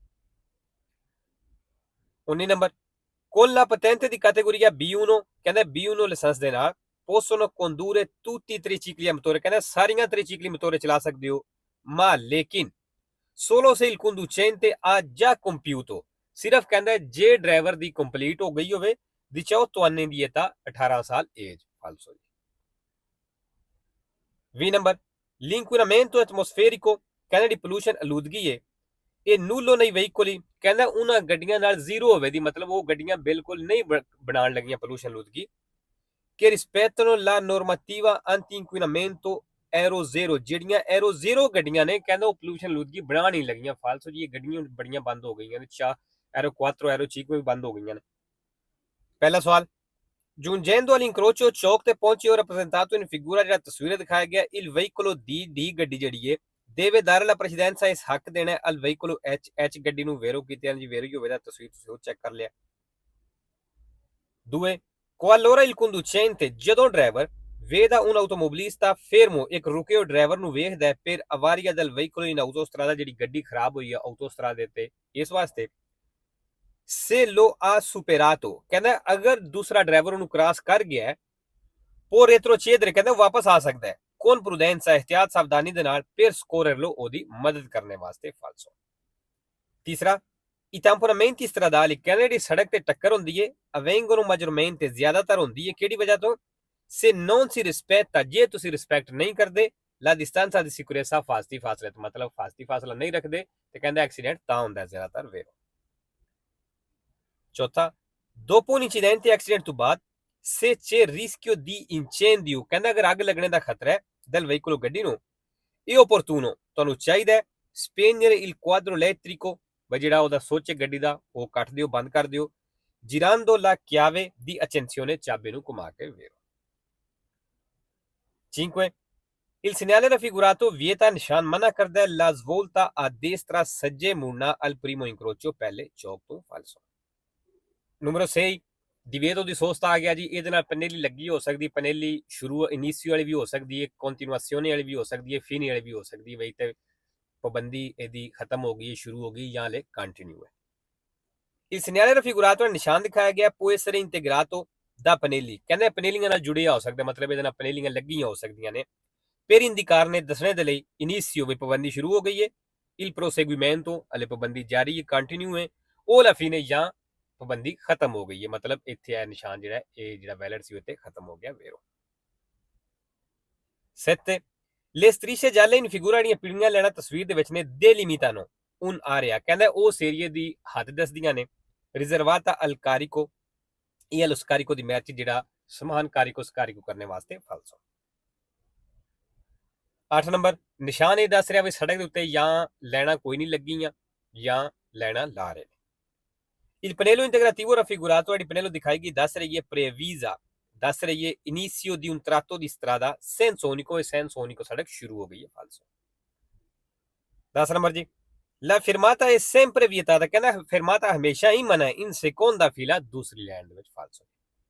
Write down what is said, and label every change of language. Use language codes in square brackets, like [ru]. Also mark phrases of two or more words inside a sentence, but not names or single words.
[pa] 19 ਨੰਬਰ [it] con la patente di categoria B1 [pa] ਕਹਿੰਦਾ B1 ਲਾਇਸੈਂਸ ਦੇ ਨਾਲ [it] possono condurre tutti i tricicli a motore [pa] ਕਹਿੰਦਾ ਸਾਰੀਆਂ [it] tricicli motore [pa] ਚਲਾ ਸਕਦੇ ਹੋ ma lekin [it] solo se il conducente ha già compiuto [pa] ਸਿਰਫ ਕਹਿੰਦਾ ਜੇ ਡਰਾਈਵਰ ਦੀ ਕੰਪਲੀਟ ਹੋ ਗਈ ਹੋਵੇ 18 anni ਦੀ età 18 ਸਾਲ ਏਜ ਫਾਲਸੋ 20 ਨੰਬਰ [it] l'inquinamento atmosferico [pa] ਕਹਿੰਦਾ ਦੀ ਪੋਲੂਸ਼ਨ ਅਲੂਦਗੀ ਹੈ ਇਹ ਨੂਲੋ ਨਹੀਂ veicoli ਕਹਿੰਦਾ ਉਹਨਾਂ ਗੱਡੀਆਂ ਨਾਲ ਜ਼ੀਰੋ ਹੋਵੇ ਦੀ ਮਤਲਬ ਉਹ ਗੱਡੀਆਂ ਬਿਲਕੁਲ ਨਹੀਂ ਬਣਾਉਣ ਲੱਗੀਆਂ ਪੋਲੂਸ਼ਨ ਅਲੂਦਗੀ ਕਿ [it] rispettano la normativa anti inquinamento Euro 0 [pa] ਜਿਹੜੀਆਂ Euro 0 ਗੱਡੀਆਂ ਨੇ ਕਹਿੰਦਾ ਉਹ ਪੋਲੂਸ਼ਨ ਅਲੂਦਗੀ ਬਣਾ ਨਹੀਂ ਲੱਗੀਆਂ ਫਾਲਸੋ ਜੀ ਇਹ ਗੱਡੀਆਂ ਬੜੀਆਂ ਬੰਦ ਹੋ ਗਈਆਂ ਨੇ Euro 4 Euro 5 ਵੀ ਬੰਦ ਹੋ ਗਈਆਂ ਨੇ ਪਹਿਲਾ ਸਵਾਲ [it] giungendo all'incrocio [pa] ਚੌਕ ਤੇ ਪਹੁੰਚੇ ਹੋ [it] rappresentato in figura [pa] ਜਿਹੜਾ ਤਸਵੀਰ ਦਿਖਾਇਆ ਗਿਆ [it] il veicolo D [pa] ਗੱਡੀ ਜਿਹੜੀ ਹੈ [it] deve dare la precedenza [pa] ਇਸ ਹੱਕ ਦੇਣਾ [it] al veicolo H [pa] ਗੱਡੀ ਨੂੰ ਵੇਰੋ ਕੀਤੇ ਜੀ ਵੇਰੋ ਹੀ ਹੋਵੇ ਤਾਂ ਤਸਵੀਰ ਤੁਸੀਂ ਉਹ ਚੈੱਕ ਕਰ ਲਿਆ 2 [it] qualora il conducente [pa] ਜਦੋਂ ਡਰਾਈਵਰ [it] veda un automobilista fermo [pa] ਇੱਕ ਰੁਕੇ ਹੋਏ ਡਰਾਈਵਰ ਨੂੰ ਵੇਖਦਾ ਹੈ [it] per avaria del veicolo in autostrada [pa] ਜਿਹੜੀ ਗੱਡੀ ਖਰਾਬ ਹੋਈ ਹੈ ਆਟੋਸਟਰਾਦੇ ਤੇ ਇਸ ਵਾਸਤੇ [it] se lo ha superato [pa] ਕਹਿੰਦਾ ਅਗਰ ਦੂਸਰਾ ਡਰਾਈਵਰ ਉਹਨੂੰ ਕ੍ਰਾਸ ਕਰ ਗਿਆ ਹੈ [it] può retrocedere [pa] ਕਹਿੰਦਾ ਵਾਪਸ ਆ ਸਕਦਾ ਹੈ [it] con prudenza [pa] ehtiyat ਸਾਵਧਾਨੀ ਦੇ ਨਾਲ [it] per scorrerlo [pa] ਉਹਦੀ ਮਦਦ ਕਰਨ ਵਾਸਤੇ ਫਾਲਸੋ ਤੀਸਰਾ [it] i tamponamenti stradali [pa] ਕਹਿੰਦਾ ਜਿਹੜੀ ਸੜਕ ਤੇ ਟੱਕਰ ਹੁੰਦੀ ਹੈ [it] avvengono maggiormente [pa] ਜ਼ਿਆਦਾਤਰ ਹੁੰਦੀ ਹੈ ਕਿਹੜੀ ਵਜ੍ਹਾ ਤੋਂ [it] se non si rispetta [pa] ਜੇ ਤੁਸੀਂ ਰਿਸਪੈਕਟ ਨਹੀਂ ਕਰਦੇ [it] la distanza di sicurezza [pa] ਫਾਸਤੀ ਫਾਸਲੇ ਤੋਂ ਮਤਲਬ ਫਾਸਤੀ ਫਾਸਲਾ ਨਹੀਂ ਰੱਖਦੇ ਤੇ ਕਹਿੰਦਾ ਐਕਸੀਡੈਂਟ ਤਾਂ ਹੁੰਦਾ ਜ਼ਿਆਦਾਤਰ ਵੇਰੋ ਚੌਥਾ [it] dopo un incidente [pa] accident ਤੋਂ ਬਾਅਦ [it] se c'è rischio di incendio [pa] ਕਹਿੰਦਾ ਅਗਰ ਅੱਗ ਲੱਗਣੇ ਦਾ ਖਤਰਾ ਹੈ [it] del veicolo [pa] ਗੱਡੀ ਨੂੰ ਇਹ opportuno ਤੁਹਾਨੂੰ ਚਾਹੀਦਾ ਹੈ [it] spegnere il quadro elettrico [pa] ਜਿਹੜਾ ਉਹਦਾ ਸੋਚ ਹੈ ਗੱਡੀ ਦਾ ਉਹ ਕੱਟ ਦਿਓ ਬੰਦ ਕਰ ਦਿਓ [it] girando la chiave di accensione [pa] ਚਾਬੀ ਨੂੰ ਘੁਮਾ ਕੇ ਵੇਰੋ 5 [it] il segnale raffigurato vieta [pa] ਨਿਸ਼ਾਨ ਮਨਾ ਕਰਦਾ ਹੈ [it] la svolta a destra [pa] ਸੱਜੇ ਮੁੜਨਾ [it] al primo incrocio [pa] ਪਹਿਲੇ ਚੌਕ ਤੋਂ ਫਾਲਸੋ ਨੰਬਰ 6 [it] divieto di sosta [pa] ਆ ਗਿਆ ਜੀ ਇਹਦੇ ਨਾਲ ਪਨੇਲੀ ਲੱਗੀ ਹੋ ਸਕਦੀ ਪਨੇਲੀ ਸ਼ੁਰੂ ਇਨੀਸ਼ੀਓ ਵਾਲੀ ਵੀ ਹੋ ਸਕਦੀ ਹੈ ਕੰਟੀਨਿਊਏਸ਼ਨ ਵਾਲੀ ਵੀ ਹੋ ਸਕਦੀ ਹੈ ਫਿਨੀ ਵਾਲੀ ਵੀ ਹੋ ਸਕਦੀ ਹੈ ਵਈ ਤੇ ਪਾਬੰਦੀ ਇਹਦੀ ਖਤਮ ਹੋ ਗਈ ਸ਼ੁਰੂ ਹੋ ਗਈ ਜਾਂ ਲੈ ਕੰਟੀਨਿਊ ਹੈ ਇਸ [it] segnale raffigurato [pa] ਨਿਸ਼ਾਨ ਦਿਖਾਇਆ ਗਿਆ [it] può essere integrato da pannelli [pa] ਕਹਿੰਦੇ ਪਨੇਲੀਆਂ ਨਾਲ ਜੁੜਿਆ ਹੋ ਸਕਦਾ ਮਤਲਬ ਇਹਦੇ ਨਾਲ ਪਨੇਲੀਆਂ ਲੱਗੀਆਂ ਹੋ ਸਕਦੀਆਂ ਨੇ [it] per indicare [pa] ਨੇ ਦੱਸਣੇ ਦੇ ਲਈ ਇਨੀਸ਼ੀਓ ਵੀ ਪਾਬੰਦੀ ਸ਼ੁਰੂ ਹੋ ਗਈ ਹੈ [it] il proseguimento [pa] ਹਲੇ ਪਾਬੰਦੀ ਜਾਰੀ ਹੈ ਕੰਟੀਨਿਊ ਹੈ ਉਹ [it] la fine [pa] ਜਾਂ ਪਾਬੰਦੀ ਖਤਮ ਹੋ ਗਈ ਹੈ ਮਤਲਬ ਇੱਥੇ ਇਹ ਨਿਸ਼ਾਨ ਜਿਹੜਾ ਇਹ ਜਿਹੜਾ ਵੈਲਿਡ ਸੀ ਉੱਤੇ ਖਤਮ ਹੋ ਗਿਆ ਵੇਰੋ 7 [it] le strisce gialle in figura [pa] ਜਿਹੜੀਆਂ ਪੀੜੀਆਂ ਲੈਣਾ ਤਸਵੀਰ ਦੇ ਵਿੱਚ ਨੇ [it] delimitano un area [pa] ਕਹਿੰਦਾ ਉਸ ਏਰੀਏ ਦੀ ਹੱਦ ਦੱਸਦੀਆਂ ਨੇ [it] riservata al carico e allo scarico di merci [pa] ਜਿਹੜਾ ਸਮਾਨ ਕਾਰਿਕੋ ਸਕਾਰਿਕੋ ਕਰਨੇ ਵਾਸਤੇ ਫਾਲਸੋ 8 ਨੰਬਰ ਨਿਸ਼ਾਨ ਇਹ ਦੱਸ ਰਿਹਾ ਵੀ ਸੜਕ ਦੇ ਉੱਤੇ ਜਾਂ ਲੈਣਾ ਕੋਈ ਨਹੀਂ ਲੱਗੀਆਂ ਜਾਂ ਲੈਣਾ ਲਾ ਰਹੇ ਨੇ [it] il pannello integrativo raffigurato il pannello [pa] ਦਿਖਾਈ ਗਈ ਦੱਸ ਰਹੀ ਹੈ previsa ਦੱਸ ਰਹੀ ਹੈ [it] inizio di un tratto di strada senso unico e senso unico [pa] ਸੜਕ ਸ਼ੁਰੂ ਹੋ ਗਈ ਹੈ ਫਾਲਸੋ 10 ਨੰਬਰ ਜੀ [it] la fermata è sempre vietata [pa] ਕਹਿੰਦਾ fermata ਹਮੇਸ਼ਾ ਹੀ ਮਨਾ ਹੈ [it] in seconda fila [pa] ਦੂਸਰੀ ਲਾਈਨ ਦੇ ਵਿੱਚ ਫਾਲਸੋ